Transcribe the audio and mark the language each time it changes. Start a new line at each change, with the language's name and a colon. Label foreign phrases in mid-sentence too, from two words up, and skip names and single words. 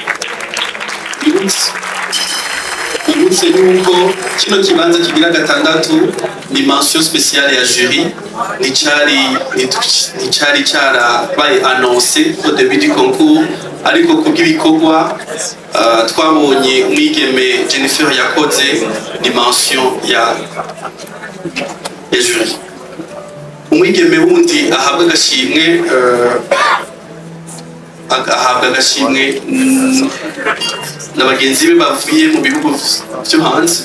Rundi: Ibutse yuko kino kibanza kigira gatandatu ni
French: mention spéciale
Rundi: ya jury, nicari carabaye
French: annoncé au début du concours,
Rundi: ariko kubw'ibikorwa twabonye umwigeme Jennifer yakoze ni mention ya jury. Umwigeme wundi ahabwa agashimwe n'abagenzi be bavuye mu bihugu byo hanze.